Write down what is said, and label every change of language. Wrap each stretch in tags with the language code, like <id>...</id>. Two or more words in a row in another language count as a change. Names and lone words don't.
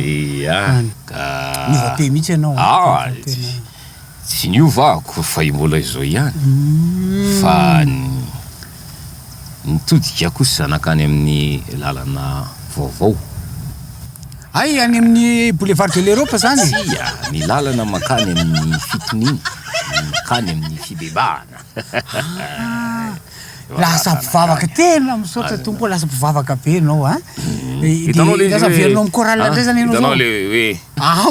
<mg>Ia. Niova-pe mihitsy ianao. Tsy niovako fa mbola izao ihany. Fa nitodika kosa nakany amin'ny lalana vaovao. Ay, any amin'ny boulevard de l'Europe zany. Ia, ny lalana makany amin'ny fitoniana, makany amin'ny fibebahana. Lasa mpivavaka tena misaotra tompo, lasa mpivavaka be ianao a. Lasa verinao amin'ny chorale indray zany ianao zao. Hitanao le hoe</mg>